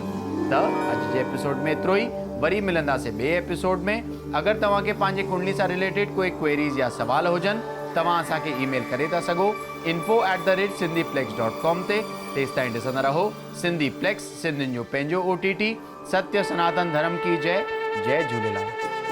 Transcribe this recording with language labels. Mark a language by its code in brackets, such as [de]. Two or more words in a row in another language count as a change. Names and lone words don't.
[sd] त अॼु जे एपिसोड में एतिरो ई, वरी मिलंदासीं ॿिए एपिसोड में। अगरि तव्हांखे पंहिंजे कुंडली सां रिलेटेड कोई क्वेरीज़ या सवाल हुजनि तव्हां असांखे ईमेल करे था सघो info@synthiplex.com ते। तेसि ताईं ॾिसंदा रहो सिंधी प्लेक्स, सिंधियुनि जो पंहिंजो OTT। [hi] सत्य सनातन धर्म की जय। जय झूलेलाल।